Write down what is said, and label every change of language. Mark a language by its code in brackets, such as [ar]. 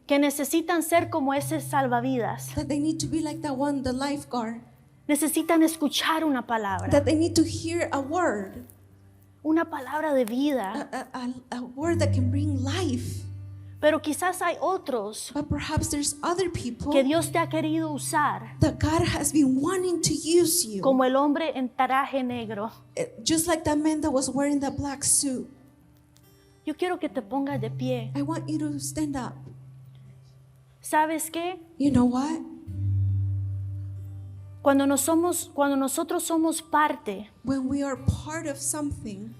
[es] que necesitan ser como ese salvavidas. [en] that they need to be like that one, the lifeguard. [es] Necesitan escuchar una palabra, [en] That they need to hear a word, [es] una palabra de vida. [en] a word that can bring life. [es] Pero quizás hay otros [en] But perhaps there's other people [es] que Dios te ha querido usar [en] that God has been wanting to use you. [es] como el hombre en traje negro. [en] Just like that man that was wearing that black suit. [es] Yo quiero que te pongas de pie. [en] I want you to stand up. [es] ¿Sabes qué? [en] You know what? [es] Cuando nosotros somos parte [en] When we are part of something,